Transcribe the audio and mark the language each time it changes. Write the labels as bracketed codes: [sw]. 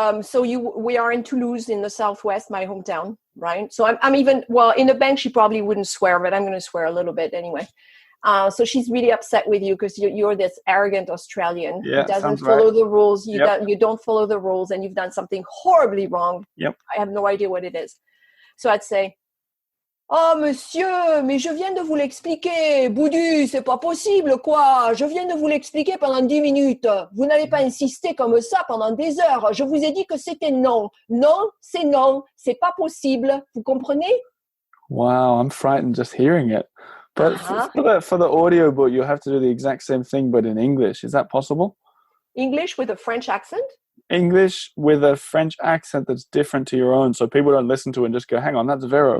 [en] So we are in Toulouse in the Southwest, my hometown, right? So I'm even, well, in the bank, she probably wouldn't swear, but I'm going to swear a little bit anyway. So she's really upset with you because you're this arrogant Australian who doesn't follow the rules. You don't follow the rules and you've done something horribly wrong. Yep. I have no idea what it is. So I'd say, oh, [fr] monsieur, mais je viens de vous l'expliquer. Boudu, c'est pas possible, quoi. Je viens de vous l'expliquer pendant 10 minutes. Vous n'allez pas insister comme ça pendant des heures. Je vous ai dit que c'était non. Non, c'est pas possible. Vous comprenez? [en] Wow, I'm frightened just hearing it. But for the audio book, you'll have to do the exact same thing, but in English. Is that possible? English with a French accent? English with a French accent that's different to your own, so people don't listen to it and just go, hang on, that's Vero.